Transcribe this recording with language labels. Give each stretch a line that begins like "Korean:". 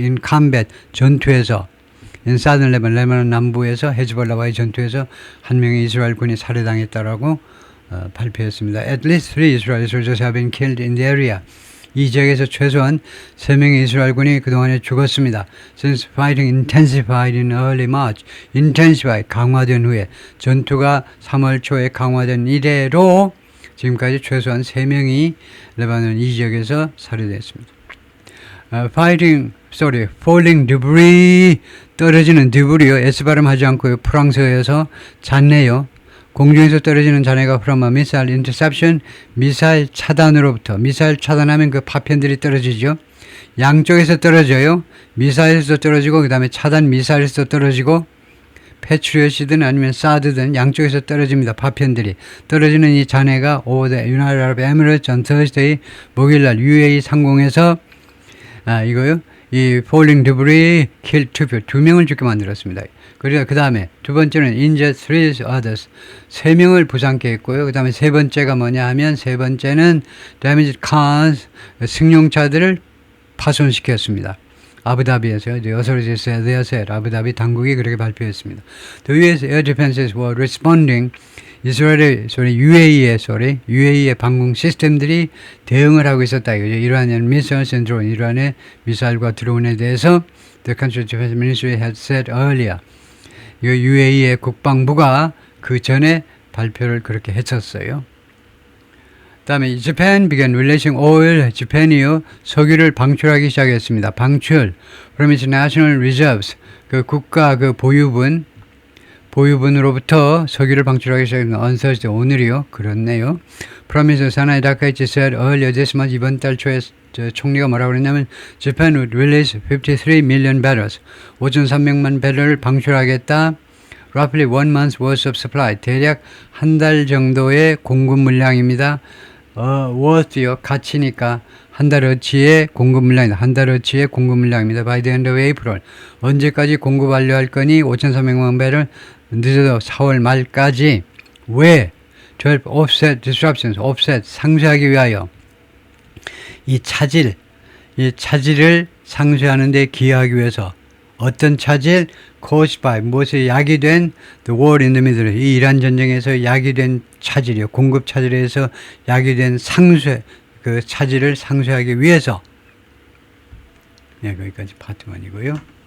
English: in combat,
Korean: 전투에서
English: in southern Lebanon,
Korean: 레바논 남부에서 헤즈볼라와의 전투에서 한 명의 이스라엘 군이 살해당했다라고 발표했습니다.
English: At least 3 Israeli soldiers have been killed in the area.
Korean: 이 지역에서 최소한 3명의 이스라엘 군이 그동안에 죽었습니다.
English: Since fighting intensified in early March.
Korean: intensified, 강화된 후에 전투가 3월 초에 강화된 이래로 지금까지 최소한 3명이 레바논 이 지역에서 살해됐습니다.
English: falling debris,
Korean: 떨어지는 debris요. S 발음하지 않고요. 프랑스어에서 잔해요. 공중에서 떨어지는 잔해가
English: from a missile interception,
Korean: 미사일 차단으로부터. 미사일 차단하면 그 파편들이 떨어지죠. 양쪽에서 떨어져요. 미사일에서 떨어지고 그 다음에 차단 미사일에서 떨어지고 패트리엇이든 아니면 사드든 양쪽에서 떨어집니다. 파편들이. 떨어지는 이 잔해가
English: over the United Arab Emirates on Thursday,
Korean: 목요일날 UAE 상공에서 이거요. 이
English: falling debris killed
Korean: 2명을 죽게 만들었습니다. 그리고 그 다음에 두 번째는
English: injured 3 others,
Korean: 3명을 부상케 했고요. 그 다음에 세 번째가 뭐냐 하면 세 번째는
English: damaged cars,
Korean: 승용차들을 파손시켰습니다. 아부다비에서요.
English: The authorities said,
Korean: 아부다비 당국이 그렇게 발표했습니다.
English: The U.S. air defenses were responding.
Korean: 이스라엘의 UAE의 방공 시스템들이 대응을 하고 있었다.
English: 이러한 missiles and drone,
Korean: 이러한 미사일과 드론에 대해서
English: the country defense ministry had said earlier.
Korean: UAE의 국방부가 그 전에 발표를 그렇게 했었어요.
English: 다음에 Japan began releasing oil.
Korean: Japan이요, 석유를 방출하기 시작했습니다. 방출
English: from its national reserves,
Korean: 그 국가 그 보유분으로부터 석유를 방출하기 시작했습니다.
English: on Thursday,
Korean: 오늘이요. 그렇네요.
English: From its Sanai Dakaichi said earlier this month,
Korean: 이번 달 초에 총리가 뭐라고 그랬냐면
English: Japan would release 53 million barrels, 5,300만 배럴을 방출하겠다. Roughly 1 month's worth of supply,
Korean: 대략 한 달 정도의 공급 물량입니다. worth요, 가치니까 한 달 어치의 공급 물량입니다. 한 달 어치의 공급 물량입니다.
English: By the end of April,
Korean: 언제까지 공급 완료할 거니? 5,300만 배럴, 늦어도 4월 말까지. 왜?
English: To help offset disruptions,
Korean: offset, 상쇄하기 위하여 이 차질을 상쇄하는 데 기여하기 위해서. 어떤 차질?
English: caused by,
Korean: 무엇에 야기된
English: the war in the Middle East,
Korean: 이 이란 전쟁에서 야기된 차질이요. 공급 차질에서 야기된 그 차질을 상쇄하기 위해서. 네, 거기까지 파트 1이고요.